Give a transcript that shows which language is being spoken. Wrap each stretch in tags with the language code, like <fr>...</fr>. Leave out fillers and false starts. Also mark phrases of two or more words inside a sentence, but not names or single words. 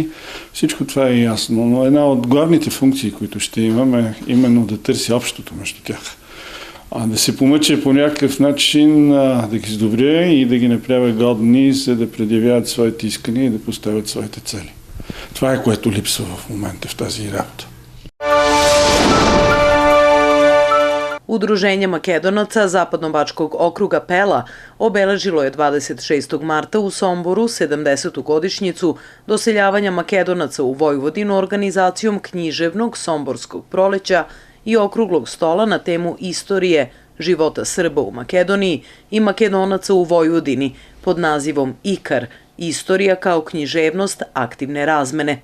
<bg>Всичко това е ясно, но една от главните функции, които ще имаме, е именно да търси общото между тях. Да се помъча по някакъв начин да ги сдобря и да ги направя годни, за да предявяват своите искания и да поставят своите цели. Това е, което липсва в момента в тази работа.</bg> <sr>Udruženje Makedonaca Zapadnobačkog okruga Pela obeležilo je 26. marta u Somboru 70. godišnjicu doseljavanja Makedonaca u Vojvodinu organizacijom književnog Somborskog proleća i okruglog stola na temu istorije života Srba u Makedoniji i Makedonaca u Vojvodini pod nazivom Ikar – Istorija kao književnost aktivne razmene.</sr>